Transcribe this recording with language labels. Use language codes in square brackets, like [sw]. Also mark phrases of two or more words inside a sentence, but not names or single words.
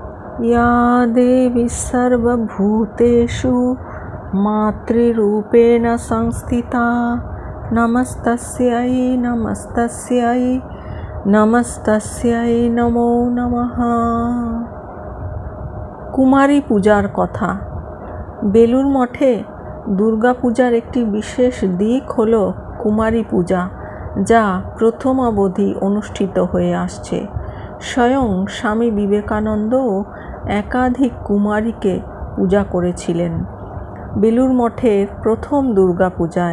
[sa] या देवी सर्वभूतेषु मातृरूपेण संस्थिता नमस्तस्यै नमस्तस्यै नमस्तस्यै नमो नमः। [bn] কুমারী পূজার কথা। বেলুর মঠে দুর্গা পূজার একটি বিশেষ দিক হল কুমারী পূজা, যা প্রথম অবধি অনুষ্ঠিত হয়ে আসছে। স্বয়ং স্বামী বিবেকানন্দও একাধিক কুমারীকে পূজা করেছিলেন বেলুর মঠের প্রথম দুর্গা পূজায়।